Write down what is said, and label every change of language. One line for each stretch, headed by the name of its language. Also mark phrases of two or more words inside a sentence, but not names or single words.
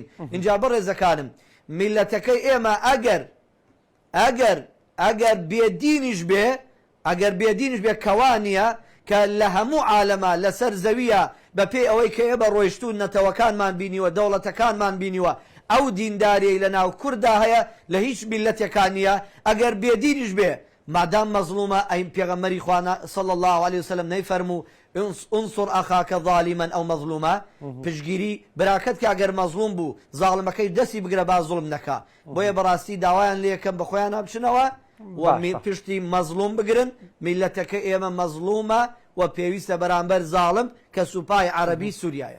Central Kurdish: اینجا بەڕێزەکانم میلەتەکەی ئێمە ئەگەر بێدینیش بێ، ئەگەر بێدینیش بێ کەوانە کە لە هەموو عالەما لەسەر زەویە بە پێی ئەوەی کە ئێمە ڕۆیشتون نەتەوەکانمان بینیوە دەوڵەتەکانمان بینیوە ئەو دینداریەی لە ناو کووردا هەیە لە هیچ میلەتێکان نییە. ئەگەر بێدینیش بێ مادام مەظلومە ئەی پێغەمبەری خوا
Arabic: صلى الله عليه وسلم
Central Kurdish: نەیفەرموو
Arabic: انصر ئەخاکە ظالیمەن ئەو مەظلومە،
Central Kurdish: پشگیری براکەت کە ئەگەر مەظلوم بوو زاڵمەکەی دەستی بگرە با زوڵم نەکا. بۆیە بەڕاستی داوایان لێکەم بە خۆیان هەبچنەوە و پشتی مەظلوم بگرن. میلەتەکە ئێمە مەظلومە و پێویستە بەرامبەر زاڵم کە سوپای عەرەبی سووریایە.